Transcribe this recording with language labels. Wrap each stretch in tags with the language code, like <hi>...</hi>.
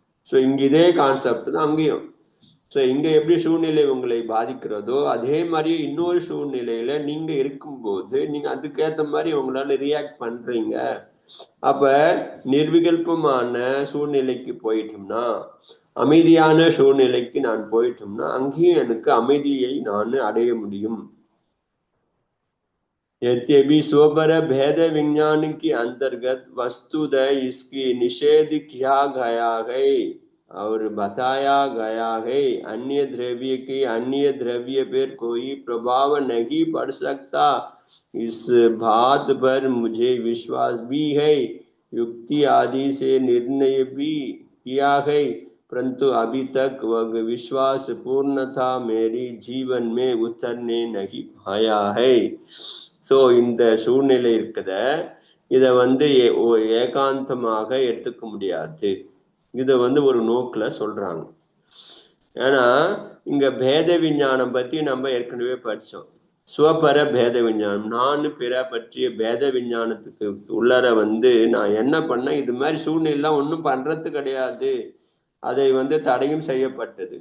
<ta>So இங்க இதே concept தான் அங்கேயும். ஸோ இங்க எப்படி சூழ்நிலை உங்களை பாதிக்கிறதோ அதே மாதிரி இன்னொரு சூழ்நிலையில நீங்க இருக்கும்போது நீங்க அதுக்கேற்ற மாதிரி உங்களால ரியாக்ட் பண்றீங்க. அப்ப நிர்விகல்பமான சூழ்நிலைக்கு போயிட்டோம்னா, அமைதியான சூழ்நிலைக்கு நான் போயிட்டோம்னா, அங்கேயும் எனக்கு அமைதியை நான் அடைய முடியும்.</ta> <hi>यद्यपि स्वपर भेद विज्ञान के अंतर्गत वस्तुतः इसकी निषेध किया गया है और बताया गया है, अन्य द्रव्य के अन्य द्रव्य पर कोई प्रभाव नहीं पड़ सकता, इस बात पर मुझे विश्वास भी है, युक्ति आदि से निर्णय भी किया है, परंतु अभी तक वह विश्वास पूर्णतः मेरी जीवन में उतरने नहीं पाया है.</hi> <ta>ஸோ இந்த சூழ்நிலை இருக்குத, இதை ஏகாந்தமாக எடுத்துக்க முடியாது. இதை ஒரு நோக்கில் சொல்றாங்க. ஏன்னா இங்க பேத விஞ்ஞானம் பத்தி நம்ம ஏற்கனவே படிச்சோம். சுவபர பேத விஞ்ஞானம், நான் பிற பற்றிய பேத விஞ்ஞானத்துக்கு உள்ளர நான் என்ன பண்ணேன், இது மாதிரி சூழ்நிலாம் ஒன்றும் பண்றது கிடையாது, அதை தடையும் செய்யப்பட்டது.</ta>